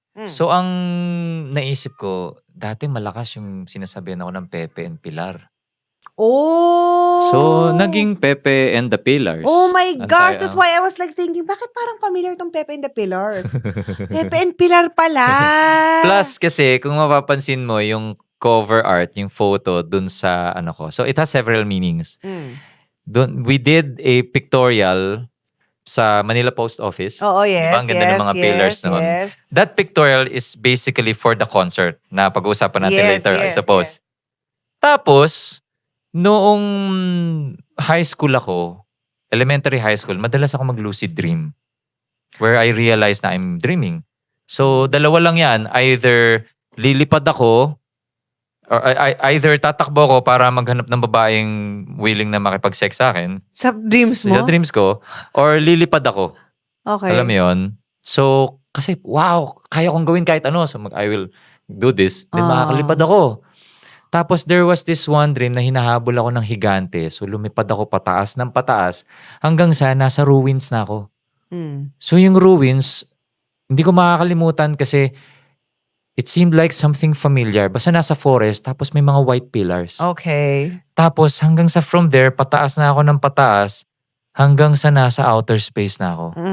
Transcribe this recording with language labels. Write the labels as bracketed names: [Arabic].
[Filipino] So, ang naisip ko, dati malakas yung sinasabihan ako ng Pepe and Pilar. Oh! So, naging Pepe and the Pillars. [English] Oh my gosh, that's [Filipino] Antay- [English] why I was like thinking, [Filipino] bakit parang familiar tong [English] Pepe and the Pillars? [Filipino] Pepe and Pilar pala. Plus, kasi, kung mapapansin mo, yung cover art, yung photo dun sa ko. [English] So, it has several meanings. We did a pictorial sa Manila Post Office. [Filipino] Oo, yes, Diba? Ang ganda ng mga pillars noon. [English] yes. That pictorial is basically for the concert [Filipino] na pag-uusapan natin [English] Yes, later, I yes, suppose. [Filipino] Tapos, noong [English] high school ako, elementary high school, [Filipino] madalas ako mag-lucid dream [English] where I realized na I'm dreaming. [Filipino] So, dalawa lang yan. Either lilipad ako or either tatakbo ako para maghanap ng babaeng willing na makipag-sex sa akin. Sa dreams mo? Sa dreams ko. Or lilipad ako. [English] Okay. [Filipino] Alam mo yun? So, kasi wow, kaya kong gawin kahit ano. [English] So, I will do this. [Filipino] Then makakalipad ako. Tapos [English] there was this one dream [Filipino] na hinahabol ako ng higante. So, lumipad ako pataas ng pataas hanggang sa nasa ruins na ako. So, yung ruins, hindi ko makakalimutan kasi [English] it seemed like something familiar. [Filipino] Basta nasa forest, tapos may mga white pillars. [English] Okay. [Filipino] Tapos hanggang sa from there, pataas na ako ng pataas hanggang sa nasa outer space na ako.